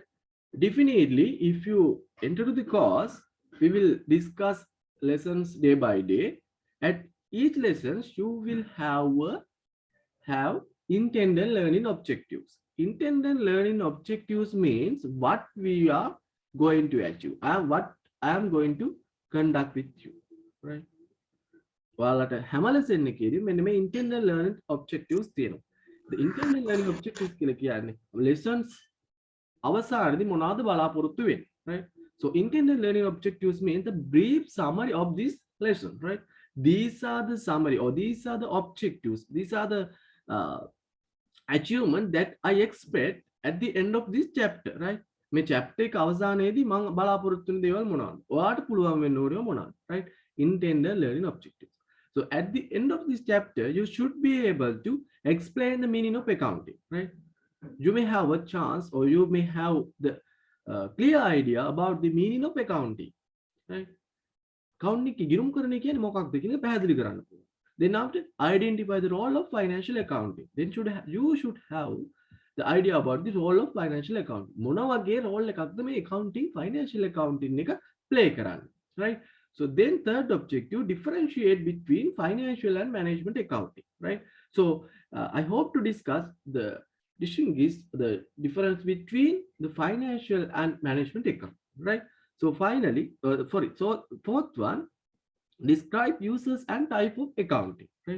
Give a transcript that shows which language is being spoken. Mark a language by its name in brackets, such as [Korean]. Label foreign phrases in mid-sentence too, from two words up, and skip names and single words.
[English] Definitely, if you enter to the course, we will discuss lessons day by day. At each lesson, you will have intended learning objectives. Intended learning objectives means what we are going to achieve and what I am going to conduct with you, right? [Sinhala] ඔයාලට හැම lesson එකේදී මෙන්න මේ [English] intended learning objectives [Sinhala] තියෙනවා. [English] The intended learning objectives [Sinhala] කියලා කියන්නේ lessons අවසානයේදී මොනවද බලාපොරොත්තු වෙන්නේ, [English] right? So intended learning objectives means the brief summary of this lesson, right? These are the summary, or these are the objectives, these are the achievement that I expect at the end of this chapter, right? [Sinhala] මේ chapter එක අවසානයේදී මම බලාපොරොත්තු වෙන දේවල් මොනවද? ඔයාට පුළුවන් වෙන්න ඕනේ මොනවද? [English] Right? Intended learning objectives. So at the end of this chapter, you should be able to explain the meaning of accounting, right? You may have a chance, or you may have the clear idea about the meaning of accounting, right? [Sinhala] Accounting ki ගිණුම් කරන්නේ කියන්නේ මොකක්ද කියන එක පැහැදිලි කරන්න පුළුවන්. [English] Then after, identify the role of financial accounting. Then you should have the idea about the role of financial accounting. [Sinhala] මොන වගේ role එකක්ද මේ [English] accounting financial accounting [Sinhala] එක play කරන්නේ, [English] right? So then third objective, differentiate between financial and management accounting, right? So I hope to discuss the difference between the financial and management accounting, right? So finally, so fourth one, describe users and type of accounting, right?